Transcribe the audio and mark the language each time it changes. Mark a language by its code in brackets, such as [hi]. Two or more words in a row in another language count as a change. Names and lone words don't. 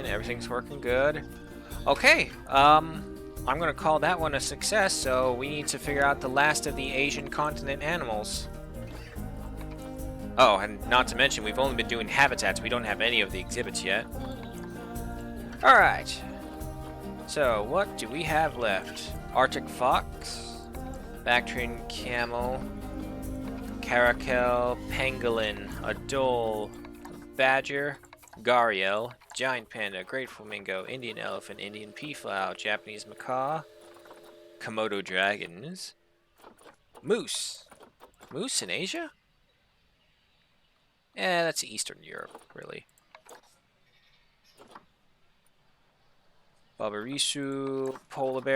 [en] Everything's working good. Okay, I'm gonna call that one a success, so we need to figure out the last of the Asian continent animals. Oh, and not to mention, we've only been doing habitats. We don't have any of the exhibits yet. Alright. So, what do we have left? Arctic fox, Bactrian camel, caracal, pangolin, adole, badger, gharial, giant panda, great flamingo, Indian elephant, Indian peafowl, Japanese macaw, Komodo dragons, moose. Moose in Asia? Eh, that's Eastern Europe, really. Babarisu, polar bear.